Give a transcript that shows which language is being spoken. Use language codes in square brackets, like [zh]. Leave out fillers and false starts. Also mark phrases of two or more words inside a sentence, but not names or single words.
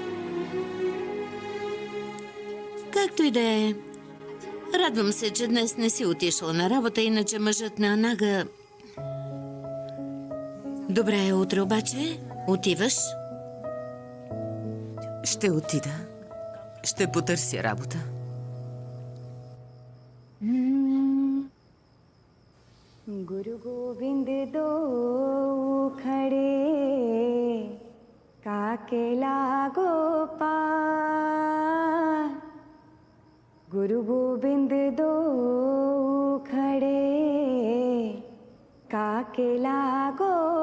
[bg] Както и да е. Радвам се, че днес не си отишла на работа, иначе мъжът на Анага... Добре, утре обаче отиваш? Ще отида. Ще потърся работа. [hi] गुरु गोविंद दो खड़े काके लागो पार गुरु गोविंद दो खड़े काके लागो